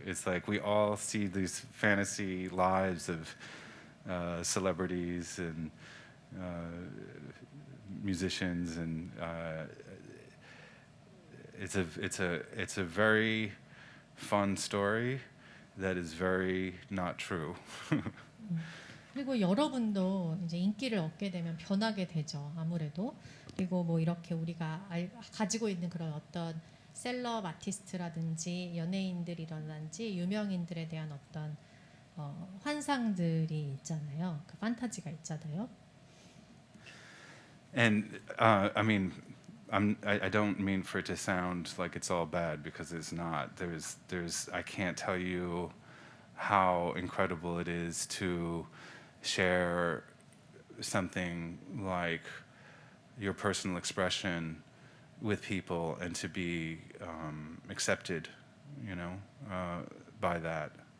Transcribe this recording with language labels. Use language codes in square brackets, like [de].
[en] It's like we all see these fantasy lives of celebrities and musicians, and it's a very fun story that is very not true. [ko] 그리고 여러분도 이제 인기를 얻게 되면 변하게 되죠. 아무래도. 그리고 뭐 이렇게 우리가 가지고 있는 그런 어떤 셀럽 아티스트라든지 연예인들이라든지 유명인들에 대한 어떤 환상들이 있잖아요. 그 판타지가 있잖아요. [en] And I mean, I don't mean for it to sound like it's all bad because it's not. I can't tell you how incredible it is to share something like your personal expression with people and to be accepted, you know, by that.